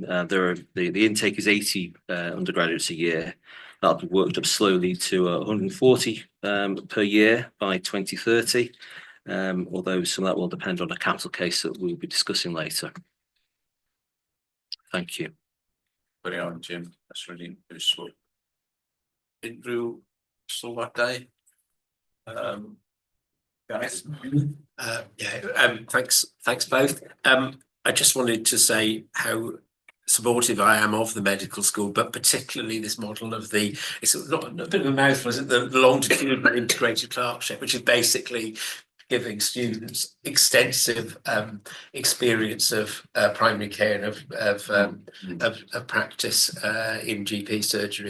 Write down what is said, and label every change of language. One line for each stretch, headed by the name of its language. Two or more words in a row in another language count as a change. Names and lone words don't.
English: The intake is 80 undergraduates a year. That'll be worked up slowly to 140 per year by 2030, although some of that will depend on a capital case that we'll be discussing later. Thank you. Very on, Jim. That's really useful.
Welsh: Unrhyw sylwadau? Gareth?
English: Thanks both. I just wanted to say how supportive I am of the medical school, but particularly this model of it's not a bit of a mouthful, is it? The longitudinal integrated clerkship, which is basically giving students extensive experience of primary care and of practice in GP surgery.